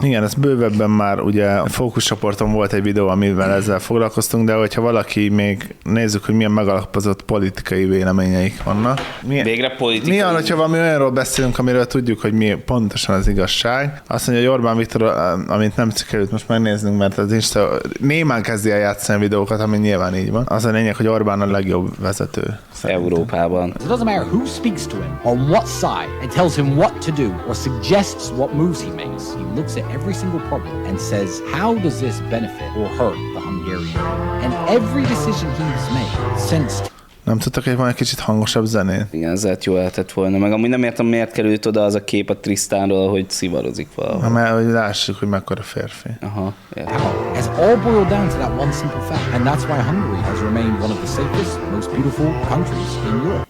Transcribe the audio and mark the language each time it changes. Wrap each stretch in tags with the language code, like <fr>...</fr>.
<hu>Igen, ez bővebben már ugye a fókuszcsoporton volt egy videó, amivel ezzel foglalkoztunk, de hogyha valaki még nézzük, hogy milyen megalapozott politikai véleményeik vannak. Végre politikai. Milyen, hogyha valami olyanról beszélünk, amiről tudjuk, hogy mi pontosan az igazság. Azt mondja, hogy Orbán Viktor, amit nem sikerült most megnéznünk, mert az Insta némán kezdi el játszani videókat, ami nyilván így van. Az a lényeg, hogy Orbán a legjobb vezető. Európában.</hu> <en>It doesn't matter who speaks to him, on what side, and tells him what to do, or suggests what moves he makes. He looks at every single problem and says, how does this benefit or hurt the Hungarian? And every decision he's made since...</en> <hu>Nem tudtak, hogy van egy kicsit hangosabb zenét? Igen, ez lehet, jó lehetett volna. Meg amúgy nem értem, miért került oda az a kép a Tristánról, hogy szivarozik valahol. Na, mert hogy lássuk, hogy mekkora férfi. Aha, értem.</hu> <en>It's all boiled down to that one simple fact, and that's why Hungary has remained one of the safest, most beautiful countries in Europe.</en>